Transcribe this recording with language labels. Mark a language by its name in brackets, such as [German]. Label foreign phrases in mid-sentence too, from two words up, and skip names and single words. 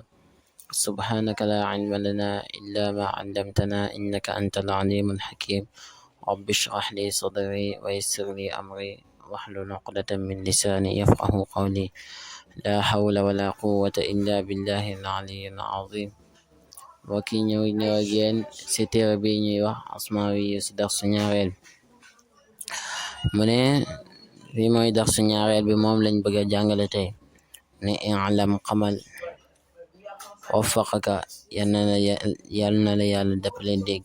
[Arabic] سبحانك لا علم لنا إلا ما علمتنا إنك أنت العليم الحكيم. رب اشرح لي صدري ويسر لي أمري واحلل عقدة من لساني يفقه قولي. لا حول ولا قوة إلا بالله العلي العظيم. [Wolof] mbokk yi ñëw ak yéen ci téere bi ñuy wax Asmaawi ci darsu ñaareel mu ne bi mooy darsu ñaareel bi, moom lañ bëgg a jàngale tey. ne i'lam xamal, waffaqaka yal na la yàlla dëppale dégg.